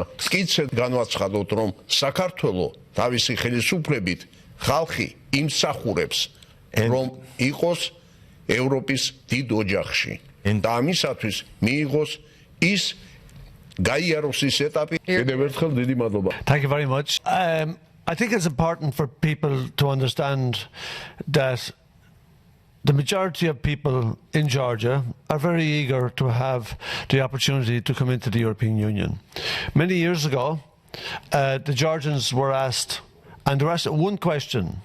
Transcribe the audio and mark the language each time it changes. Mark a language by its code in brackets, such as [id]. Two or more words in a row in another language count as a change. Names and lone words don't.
[ka] მტკიცედ განვაცხადოთ, რომ საქართველო თავისი ხელისუფლებით ხალხი იმსახურებს, რომ იყოს ევროპის დიდ ოჯახში. და ამისათვის მიიღოს ის გაიაროს ის ეტაპი. კიდევ ერთხელ დიდი მადლობა. [en] Thank you very much. I think it's important for people to understand that the majority of people in Georgia are very eager to have the opportunity to come into the European Union. Many years ago, the Georgians were asked, and they were asked one question.